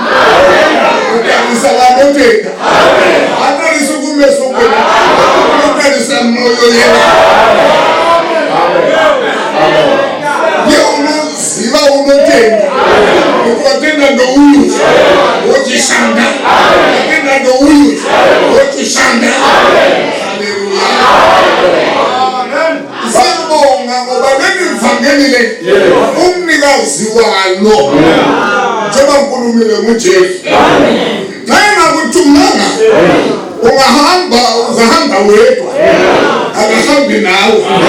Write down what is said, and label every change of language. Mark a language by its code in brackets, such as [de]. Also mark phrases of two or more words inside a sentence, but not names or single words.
[sn] Utarisa vanotenda, hatarisi kumeso kwenu, unotarisa mwoyo yedu. Ye unoziva unotenda, ukatenda ndouyu wochishanda, ukatenda ndouyu wochishanda. Haleluya. [nd] Sibonga ngoba leli ivangeli le umnikazi walo njengoba ngikhulumile nguJesu. Nxa kuthumanga uzahamba wedwa, akahambi nawe.